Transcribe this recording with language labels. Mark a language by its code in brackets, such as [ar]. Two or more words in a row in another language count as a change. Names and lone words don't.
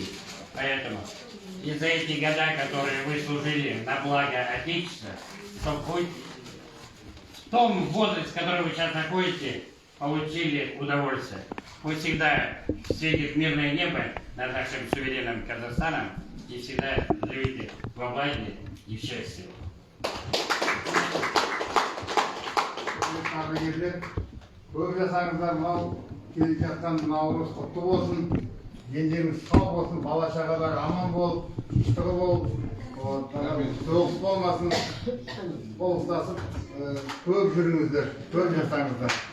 [ru] Поэтому и за эти года, которые вы служили на благо Отечества, чтобы хоть в том возрасте, в котором вы сейчас находитесь, получили удовольствие. Пусть всегда светит мирное небо над нашим суверенным Казахстаном и всегда живите во благе и в счастье. [kk] Көп жасаңыздар, мынау келе жатқан Наурыз құтты болсын, дендеріңіз сау болсын, бала шағалар аман болып, тыныштығы болып, соғыс болмасын, болыстасып, көп жүріңіздер, көп жасаңыздар.